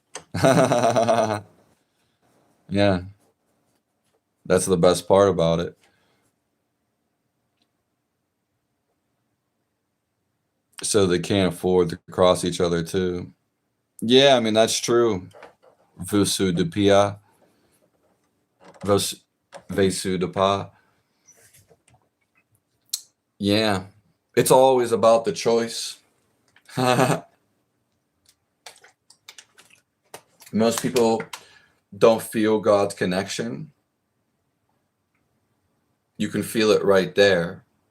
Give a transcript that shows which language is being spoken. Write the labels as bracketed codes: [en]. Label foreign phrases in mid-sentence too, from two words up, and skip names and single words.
[en] Yeah, that's the best part about it. So they can't afford to cross each other too. Yeah, I mean that's true. Vusu de pia, vesu de pa. Yeah, it's always about the choice. Most people don't feel God's connection. You can feel it right there.